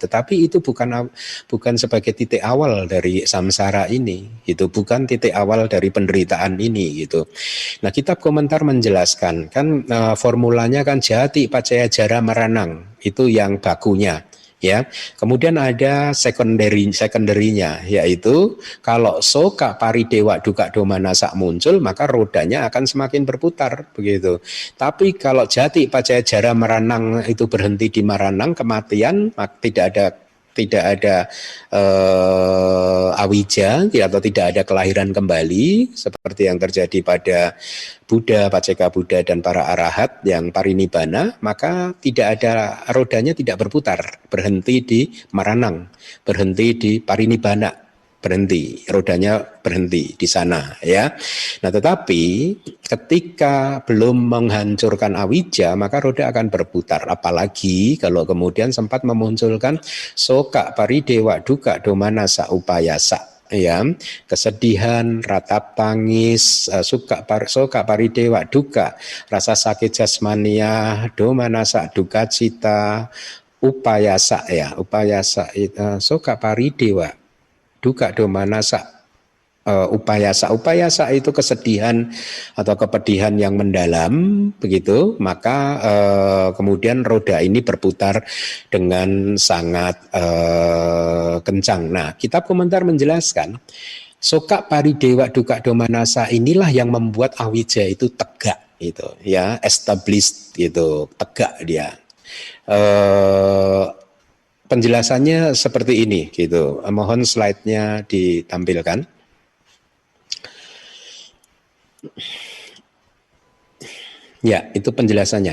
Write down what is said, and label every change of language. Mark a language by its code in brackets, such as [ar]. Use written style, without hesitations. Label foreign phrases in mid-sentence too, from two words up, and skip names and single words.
[id] Tetapi itu bukan sebagai titik awal dari samsara ini. Itu bukan titik awal dari penderitaan ini gitu. Nah, kitab komentar menjelaskan kan formulanya kan [pi] jati pacaya jara meranang, [id] itu yang bakunya ya. Kemudian ada secondary-nya, yaitu kalau [pi] soka paridewa duka domanasa [id] muncul, maka rodanya akan semakin berputar begitu. Tapi kalau [pi] jati pacaya jara meranang [id] itu berhenti di meranang, kematian, tidak ada awija atau tidak ada kelahiran kembali seperti yang terjadi pada Buddha, Paceka Buddha dan para arahat yang parinibbana, maka tidak ada, rodanya tidak berputar, berhenti di maranang, berhenti di parinibbana, berhenti, rodanya berhenti di sana ya. Nah, tetapi ketika belum menghancurkan awija, maka roda akan berputar, apalagi kalau kemudian sempat memunculkan [pi] soka paridewa duka domanasa upayasa [id] ya, kesedihan, ratap tangis, [pi] soka paridewa duka, [id] rasa sakit jasmania, domanasa duka cita, upayasa ya, [pi] upayasa soka paridewa duka domanasa upayasa [id] itu kesedihan atau kepedihan yang mendalam begitu, maka kemudian roda ini berputar dengan sangat kencang. Nah, kitab komentar menjelaskan [pi] soka paridewa duka domanasa [id] inilah yang membuat awija itu tegak gitu ya, established gitu, tegak dia. Penjelasannya seperti ini gitu. Mohon slide-nya ditampilkan. Ya, itu penjelasannya.